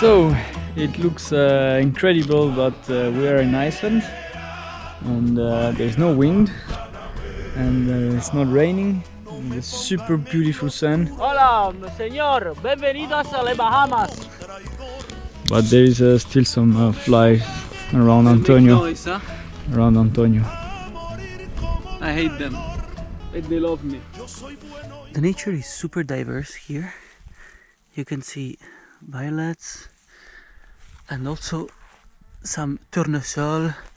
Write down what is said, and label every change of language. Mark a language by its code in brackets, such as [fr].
[en] So it looks incredible, but we are in Iceland and there's no wind and it's not raining. And it's super beautiful sun, [es] Hola, señor. Bienvenidos a las Bahamas. [en] but there is still some flies around Antonio. Noise, huh? Around Antonio. I hate them. But they love me. The nature is super diverse here. You can see violets and also some tournesol.